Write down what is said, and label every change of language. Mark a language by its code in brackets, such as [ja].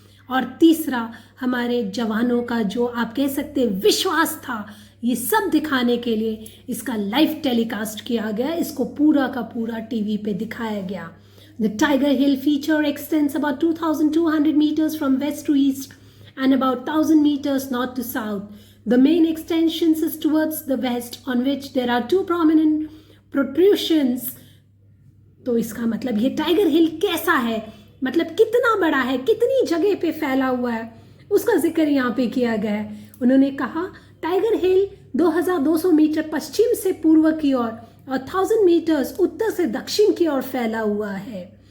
[hi] और तीसरा, हमारे जवानों का जो आप कह सकते विश्वास था, ये सब दिखाने के लिए इसका लाइव टेलीकास्ट किया गया, इसको पूरा का पूरा टीवी पे दिखाया गया. [en] The Tiger Hill feature extends about 2200 meters from west to east and about 1000 meters north to south. The main extensions is towards the west, on which there are two prominent protrusions. [hi] तो इसका मतलब ये tiger हिल कैसा है, मतलब कितना बड़ा है, कितनी जगह पे फैला हुआ है, उसका जिक्र यहाँ पे किया गया है. उन्होंने कहा टाइगर हिल 2200 मीटर पश्चिम से पूर्व की ओर और 1000 मीटर्स उत्तर से दक्षिण की ओर फैला हुआ है.